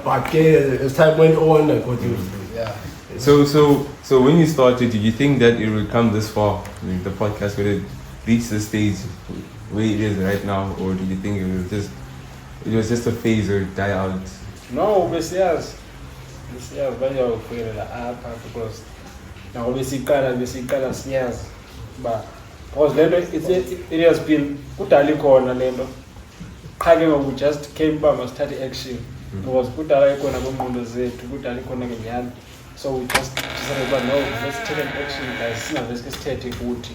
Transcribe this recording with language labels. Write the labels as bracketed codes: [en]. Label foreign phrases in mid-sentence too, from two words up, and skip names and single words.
[en] But as time went on, I got used to it. Yeah. So when you started, did you think that it would come this far? Like the podcast would have reached the stage where it is right now, or did you think it was just a phase or die out? No, besides [xh] bayawufikelela apha [en] because now [xh] besikala siyazi [en] but because it has been [xh] kudala ikhona lento qha ke ngoku [en] just came [xh] uba masithathe action because kudala ikhona kwingqondo zethu kudala ikhona ngenyani, [en] so we just decided uba no, let's take an action guys, [xh] singaveske sithethe kuthi.